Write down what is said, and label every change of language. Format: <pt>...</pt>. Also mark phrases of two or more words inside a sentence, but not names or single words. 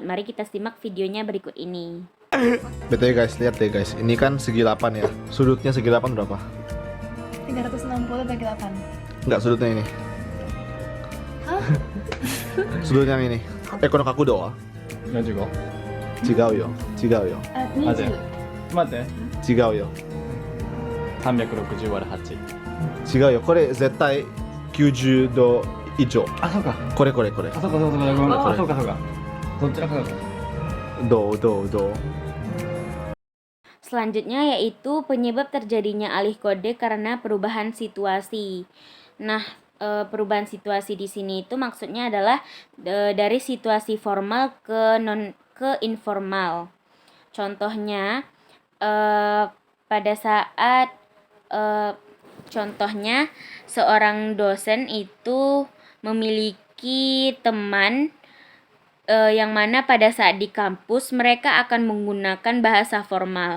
<id>Mari kita simak videonya berikut ini. BTW guys, lihat deh guys, ini kan segi 8 ya. Sudutnya segi 8 berapa? 360 bagi 8. Enggak, sudutnya ini. Hah? Sudutnya yang ini.</id> <ja>この角度は?</ja> <id>45?</id> <ja>違うよ。違うよ。あ、待って 20。待って違うよ。 360÷8 違うよ。これ絶対90度 ijo. あ、そうか。これこれこれ。あ、そうかそうかそうか。ごめんなさい。これそうかそうか。どちらかだと。どう</ja> <id>Selanjutnya yaitu penyebab terjadinya alih kode karena perubahan situasi. Nah, perubahan situasi di sini itu maksudnya adalah dari situasi formal ke informal. Contohnya pada saat contohnya seorang dosen itu memiliki teman yang mana pada saat di kampus mereka akan menggunakan bahasa formal.</id>